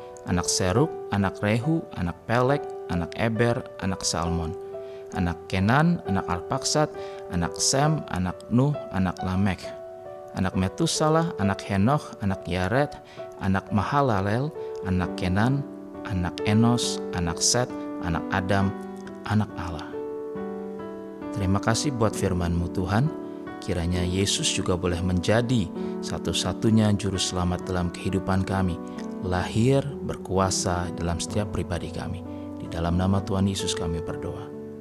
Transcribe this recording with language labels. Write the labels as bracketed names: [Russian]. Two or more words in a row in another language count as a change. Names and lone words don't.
[Indonesian] anak Serug, anak Rehu, anak Pelek, anak Eber, anak Salmon, anak Kenan, anak Arpaksad, anak Sem, anak Nuh, anak Lamek, anak Metusalah, anak Henoch, anak Yared, anak Mahalalel, anak Kenan, anak Enos, anak Set, anak Adam, anak Allah. Terima kasih buat firman-Mu Tuhan. Kiranya Yesus juga boleh menjadi satu-satunya juru selamat dalam kehidupan kami, lahir berkuasa dalam setiap pribadi kami. Di dalam nama Tuhan Yesus kami berdoa.